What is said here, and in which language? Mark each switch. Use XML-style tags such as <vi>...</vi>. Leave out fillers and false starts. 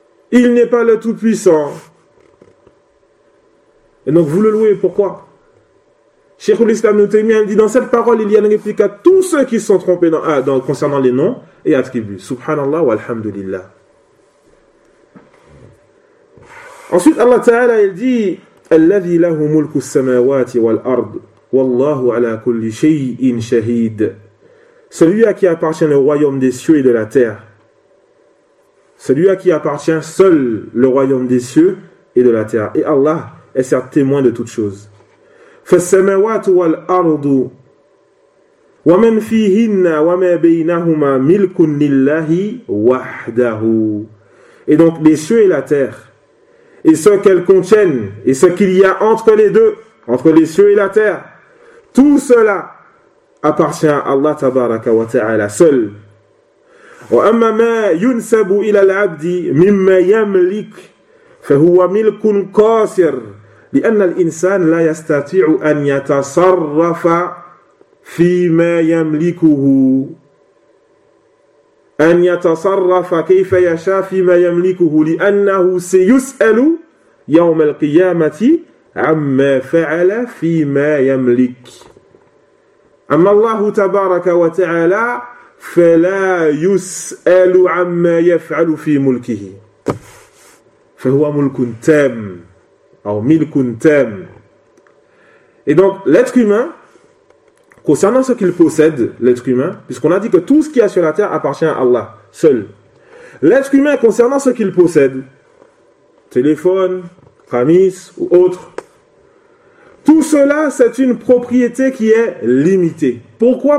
<fr>Il n'est pas le Tout-Puissant. Et donc vous le louez pourquoi? Cheikh Al-Islam Ibn Taymiyyah dit dans cette parole, il y a une réplique à tous ceux qui se sont trompés concernant les noms et attributs.</fr> <ar>Subhanallah wa alhamdulillah.</ar> <fr>Ensuite, Allah Ta'ala, il dit</fr> <ar>الذي له ملك السماوات والأرض والله على كل شيء شهيد.</ar> <fr>Celui à qui appartient le royaume des cieux et de la terre. Celui à qui appartient seul le royaume des cieux et de la terre. Et Allah est certes témoin de toutes choses.</fr> <ar>فالسماوات والأرض ومن فيهن وما بينهما ملك لله وحده.</ar> <fr>Et donc les cieux et la terre. Et ce qu'elles contiennent, et ce qu'il y a entre les deux, entre les cieux et la terre, tout cela appartient à Allah</fr> <ar>tabaraka wa ta'ala</ar> <fr>seul.</fr> <ar>وَأَمَّا مَا يُنْسَبُ إِلَى الْعَبْدِ مِمَّا يَمْلِكْ فَهُوَ مِلْكٌ قَاسِرٌ لِأَنَّ الْإِنسَانَ لَا يَسْتَطِيعُ أَنْ يَتَصَرَّفَ فِي مَا يَمْلِكُهُ أن يتصرف كيف يشاء فيما يملكه لأنه سيسأل يوم القيامة عما فعل فيما يملك أما الله تبارك وتعالى فلا يسأل عما يفعل في ملكه فهو ملك تام أو ملك تام.</ar> <fr>Et donc l'être humain, concernant ce qu'il possède, l'être humain, puisqu'on a dit que tout ce qu'il y a sur la terre appartient à Allah seul. L'être humain, concernant ce qu'il possède, téléphone, camis ou autre, tout cela, c'est une propriété qui est limitée. Pourquoi?</fr>